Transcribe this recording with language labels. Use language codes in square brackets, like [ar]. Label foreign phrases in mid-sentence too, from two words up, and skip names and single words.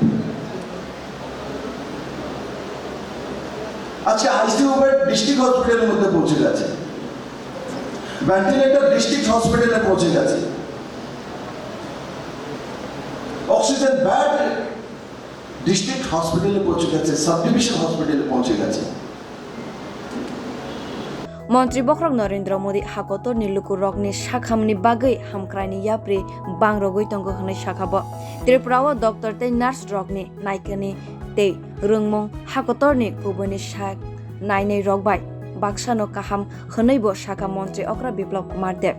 [bn] আজকে [en] ICU bed district hospital [bn] মধ্যে পৌঁছে গেছে, [en] ventilator district hospital [bn] পৌঁছে গেছে, [en] oxygen bed district hospital [bn] পৌঁছে গেছে, [en] sub division hospital [bn] পৌঁছে গেছে। [trp] Montri Bokrok Narendra Modi hakotor ni lukurog-ni sak-ham ni bagai hamkrai ni yapri bangrogoi tongo hwnai sakhabo. Tripurao doctor tei nurse rok ni naikani tei rwngmung hakotor ni kubuni sak nainai rok bai baksano kaham hwnaibo sakha Montri okra Biplab Kumar Deb.